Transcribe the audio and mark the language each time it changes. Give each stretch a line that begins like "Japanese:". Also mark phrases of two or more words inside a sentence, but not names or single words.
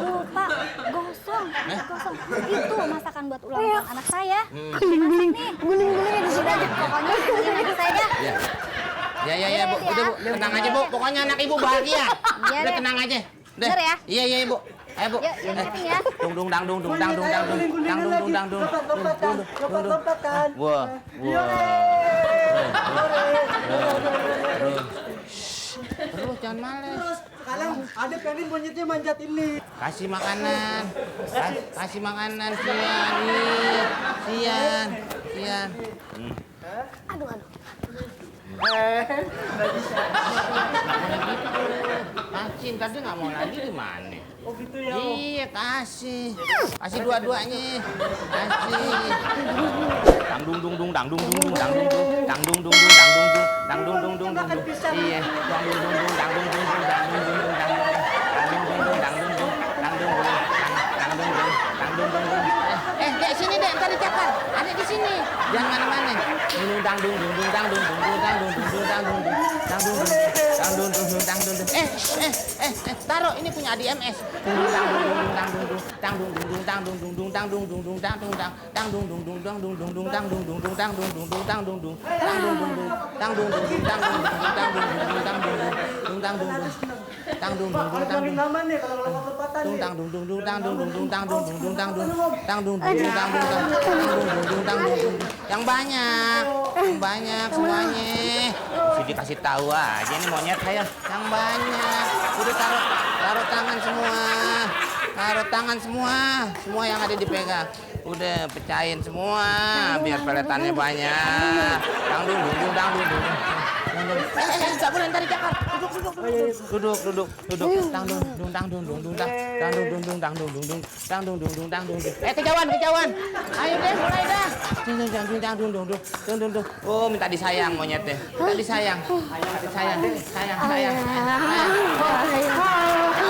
Indonesian: Lupa, gosong. Itu masakan buat ulang tahun anak saya. Guling-guling Guling-gulingnya di sini aja. Pokoknya ini anak saya. Ya, Bu. Udah, Bu. Tenang aja, Bu. Pokoknya anak Ibu bahagia. Iya Udah deh. tenang aja. Udah. Bener ya? Iya, Bu. Ayo, Bu. Yuk, ingetin ya. Dung dung dang dung dung dang dung dang dung dang dung dung dang dung. Lompat-lompatan. Wah. Terus jangan males. Sekarang ada pengen monyetnya manjat ini. Kasih makanan. Kasih makanan Sian. Nih. Sian. Aduh. Kasih, tadi nggak mau lagi gimana? Oh gitu ya. Iya, kasih dua-duanya. Kasih. Dang dung dung dung dang dung dung dung dang dung dung dang dung dung dung dang dung dung dang dung dung dung dung. Iya, dang dung dung dung dang dung dung dung dang dung dung dung dang dung dung dung dang dung dung dang dung dung dang dung dung dang dung dung. Dek sini dek, ntar dicakar. Adek di sini. Jangan mana-mana. Dung dang dung dung dung dang dung dung dung dang dung dung dung dang dung dung dang dung dung dang dung dung dang dung dung. Taruh ini punya Adi MS. Kalau nama nih kalau lompat-lompatan nih. Yang banyak semuanya. Sudi kasih tahu aja nih monyet saya yang banyak. Udah taruh tangan semua yang ada dipegang. Udah pecahin semua biar peletannya banyak. Dang dung dung dung dang dung dung. Nggak boleh ntar dicakar. Duduk. Kejauhan. Ayo deh, mulai dah. Oh, minta disayang monyetnya. Minta disayang. Sayang.